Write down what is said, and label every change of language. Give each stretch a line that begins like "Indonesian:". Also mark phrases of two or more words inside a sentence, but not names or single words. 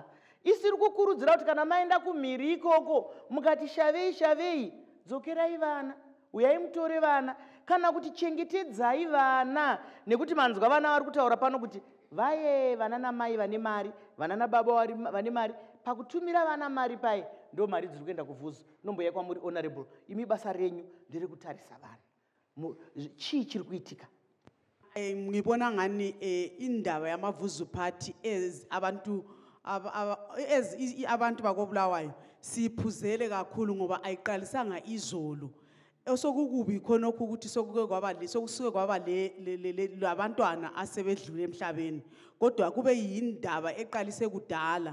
Shona: Isiri kukurudzira kuti kana maenda kumhiri ikoko mukati shavei, dzokerai vana, uyai mutore vana, kana kuti chengetedzai vana. Nekuti manzwa vana vari kutaura pano kuti vaye vana namai vane mari, vana nababa vane mari. Pakutumira vana mari pai, ndo mari dziri kuenda kuVuzu. Nomboya kwamuri honorable, imi basa renyu ndiri kutarisa vana. Chii chiri kuitika?
North Ndebele: Ngibona ngani indaba yamaVuzu party abantu bakobulawayo siphuzele kakhulu ngoba ayiqalisanga izolo. Osokukubi khona ukuthi sokuke kwaba labantwana asebedlule emhlabeni, kodwa kube yindaba eqalise kudala.